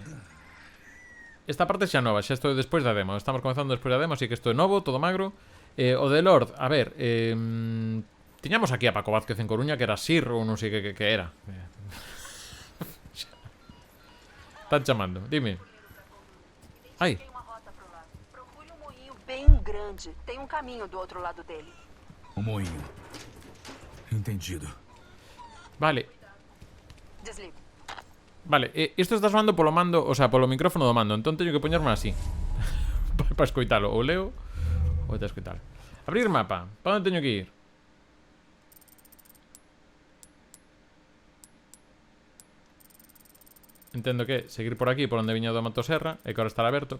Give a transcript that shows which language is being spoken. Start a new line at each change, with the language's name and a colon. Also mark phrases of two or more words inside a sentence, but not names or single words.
Galician: Esta parte xa nova, xa estou despois da demo. Estamos comenzando despois da demo, así que isto é novo, todo magro. O de Lord, a ver. Tiñamos aquí a Paco Vázquez en Coruña, que era Sir ou non sei que era. Están chamando, dime. Ai.
Portuguese: Procure um moinho bem grande. Tem um caminho do outro lado dele. O moinho. Entendido.
Galician: Vale.
Portuguese: Desligo.
Galician: Vale, isto está soando polo mando,
Spanish: o sea,
Galician: polo micrófono do mando. Entón teño que poñerme así para escoitalo. Ou leo ou te escoitalo. Abrir mapa. Para onde teño que ir? Entendo que seguir por aquí, por onde viña do motosserra, e que ahora estará aberto.